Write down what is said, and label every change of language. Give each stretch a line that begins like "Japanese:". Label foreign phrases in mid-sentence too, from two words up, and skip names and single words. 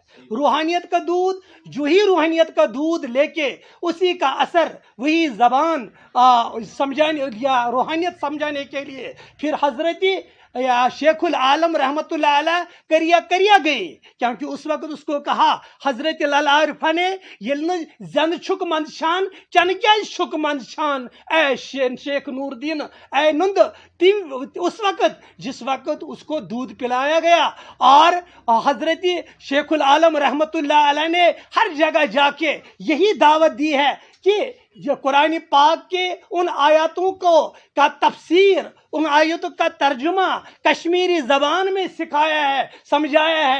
Urdu: روحانیت کا دودھ, جو ہی روحانیت کا دودھ لے کے اسی کا اثر وہی زبان سمجھانے یا روحانیت سمجھانے کے لیے پھر حضرت شیخ العالم
Arabic: رحمۃ اللہ علیہ
Urdu: کریا گئی, کیونکہ اس وقت اس کو کہا حضرت لالا عارفہ نے,
Kashmiri: یل زن چھک مندشان چن کیا چھک مندشان اے شیخ نور الدین اے نند.
Urdu: اس وقت جس وقت اس کو دودھ پلایا گیا, اور حضرت شیخ العالم
Arabic: رحمۃ اللہ علیہ
Urdu: نے ہر جگہ جا کے یہی دعوت دی ہے کہ جو قرآن پاک کے ان آیاتوں کا تفسیر, ان آیاتوں کا ترجمہ کشمیری زبان میں سکھایا ہے, سمجھایا ہے.